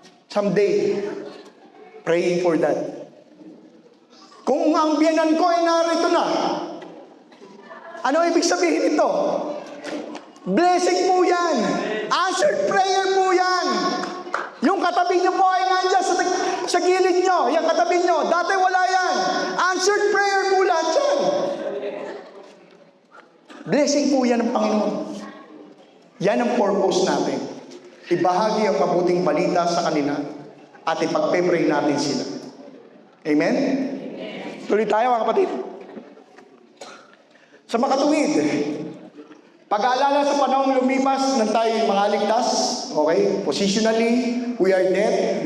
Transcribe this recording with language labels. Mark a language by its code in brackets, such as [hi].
[en] Someday, praying for that. [tl] Kung ang biyanan ko ay narito na, ano ibig sabihin ito? Blessing po yan. Answered prayer po yan. Yung katabi nyo po ay nandyan sa gilid nyo. Yung katabi nyo, dati wala yan. Answered prayer po lahat yan. Blessing po yan ng Panginoon. Yan ang purpose natin. Ibahagi ang mabuting balita sa kanila at ipagpe-pray natin sila. Amen? Tuloy tayo mga kapatid. Sa makatuwid, pag-aalala sa panahong lumipas ng tayo mga ligtas, okay? [en] Positionally, we are dead.